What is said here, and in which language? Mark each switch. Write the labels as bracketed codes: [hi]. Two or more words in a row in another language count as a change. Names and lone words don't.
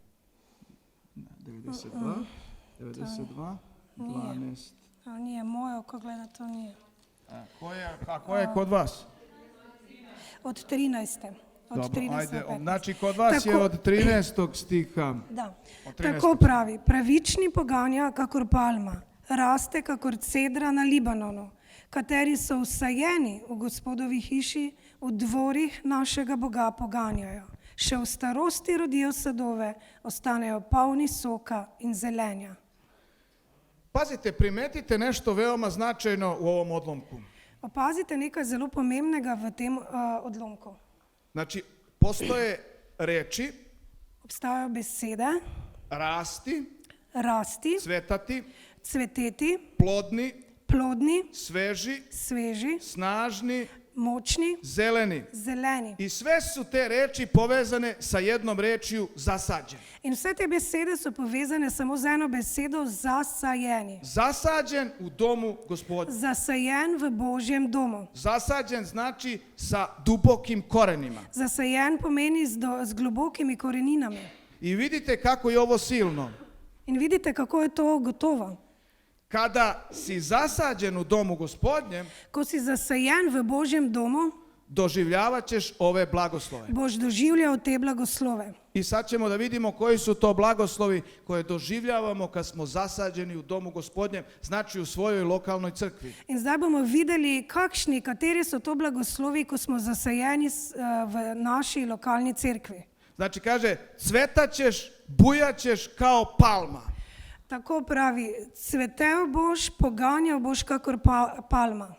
[sr] 92, 12. A nije moje oko gleda, to nije. A ko je kod vas? Od 13. Od Dobro, 13. ajde, do 15. znači kod vas je Tako. od 13. stiha. Da. Od 13. [sl] Tako pravi, pravični poganja kakor palma, raste kakor cedra na Libanonu, kateri so vsajeni v Gospodovi hiši, v dvorih našega Boga poganjajo. Še v starosti rodijo sadove, ostanejo polni soka in zelenja. [sr] Pazite, primetite nešto veoma značajno u ovom odlomku. [sl] Opazite nekaj zelo pomembnega v tem odlomku. [sr] Znači, postoje reči, [sl] Obstajajo besede, [sr] rasti, [sl] rasti, [sr] cvetati, [sl] cveteti, [sr] plodni, [sl] plodni, [sr] sveži, [sl] sveži, [sr] snažni, [sl] močni, [sr] zeleni. [sl] zeleni. [sr] I sve su te reči povezane sa jednom rečju zasađen. [sl] In vse te besede so povezane samo z eno besedo zasajeni. [sr] Zasađen u domu Gospodnjem. [sl] Zasajen v Božjem domu. [sr] Zasađen znači sa dubokim korenima. [sl] Zasajen pomeni z globokimi koreninami. [sr] I vidite kako je ovo silno. [sl] In vidite, kako je to gotovo. [sr] Kada si zasađen u domu Gospodnjem, [sl] Ko si zasajen v Božjem domu, [sr] doživljavat ćeš ove blagoslove. [sl] boš doživljal te blagoslove. [sr] I sad ćemo da vidimo koji su to blagoslovi koje doživljavamo kad smo zasađeni u domu Gospodnjem, znači u svojoj lokalnoj crkvi. [sl] In zdaj bomo videli, kateri so to blagoslovi, ko smo zasajeni v naši lokalni cerkvi. [sr] Znači kaže, cvetaćeš, bujaćeš kao palma. [sl] Tako pravi, cvetel boš, poganjal boš kakor palma.